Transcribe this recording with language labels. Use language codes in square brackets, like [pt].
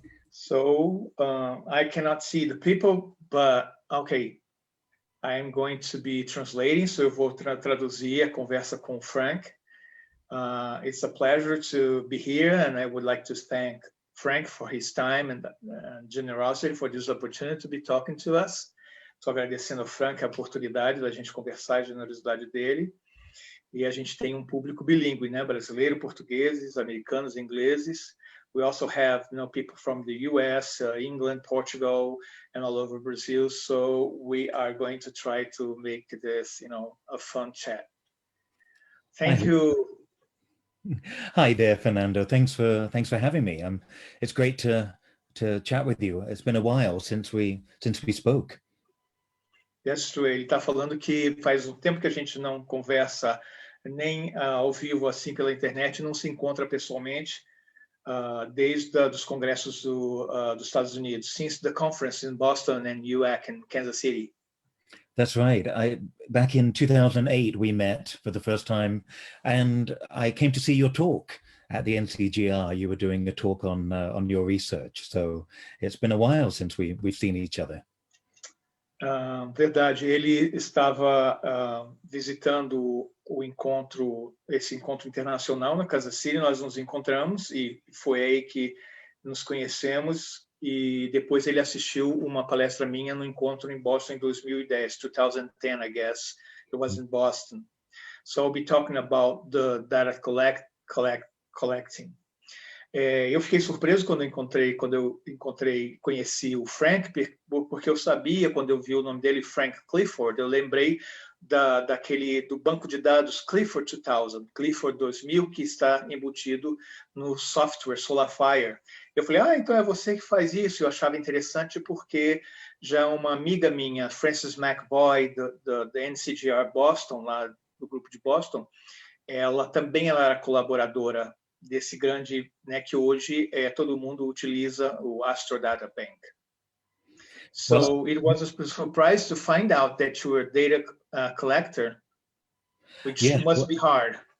[en] So I cannot see the people, but okay. I'm going to be translating, so [pt] eu vou traduzir a conversa com o Frank. [en] It's a pleasure to be here, and I would like to thank Frank for his time and generosity for this opportunity to be talking to us. [pt] Estou agradecendo ao Frank a oportunidade da gente conversar, a generosidade dele. E a gente tem público bilíngue, né? Brasileiro, portugueses, americanos, ingleses. [en] We also have people from the US, England, Portugal, and all over Brazil. So we are going to try to make this, a fun chat. Thank you. Hi there, Fernando. Thanks for having me. It's great to chat with you. It's been a while since we spoke. That's true. [pt] Ele está falando que faz tempo que a gente não conversa nem ao vivo assim pela internet, não se encontra pessoalmente. Desde dos congressos dos Estados Unidos, [en] since the conference in Boston and UAC in Kansas City. That's right. Back in 2008, we met for the first time, and I came to see your talk at the NCGR. You were doing a talk on your research. So it's been a while since we've seen each other. [pt] Verdade, ele estava visitando esse encontro internacional na Kansas City. Nós nos encontramos e foi aí que nos conhecemos, e depois ele assistiu uma palestra minha no encontro em Boston em 2010, 2010, [en] I guess. It was in Boston. So I'll be talking about the data collecting. [pt] Eu fiquei surpreso quando eu conheci o Frank, porque eu sabia, quando eu vi o nome dele, Frank Clifford, eu lembrei do banco de dados Clifford 2000, que está embutido no software SolarFire. Eu falei, então é você que faz isso. Eu achava interessante porque já uma amiga minha, Frances McVoy, da NCGR Boston, lá do grupo de Boston, ela era colaboradora desse grande, né, que hoje todo mundo utiliza, o AstroDataBank. [en] So it was a surprise to find out that you were a data collector, which must be hard.